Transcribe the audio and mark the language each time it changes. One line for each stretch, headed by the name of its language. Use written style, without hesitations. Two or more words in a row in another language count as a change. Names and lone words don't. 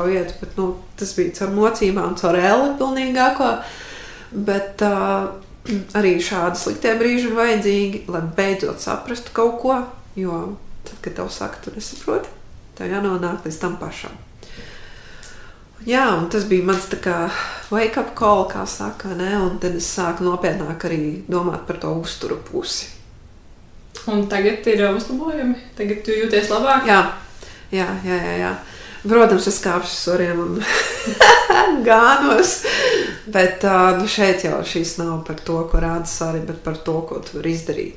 Latvian: vietu, bet tas bija caur mocībām, caur elli pilnīgāko, bet arī šādi sliktie brīži ir vajadzīgi, lai beidzot saprastu kaut ko, jo tad, kad tev saka, tu nesaproti, tev jānonāk līdz tam pašam. Un tas bija mans tā kā
English: wake up call,
Latvian: kā saka, ne? Un tad es sāku nopietnāk arī domāt par to uzturu pusi. Un tagad ir uzlabojumi? Tagad tu jūties labāk? Jā. Protams, es kāpšu soriem un gānos, Bet šeit jau šis nav par to, ko rāda Sari, bet par to, ko tu vari izdarīt.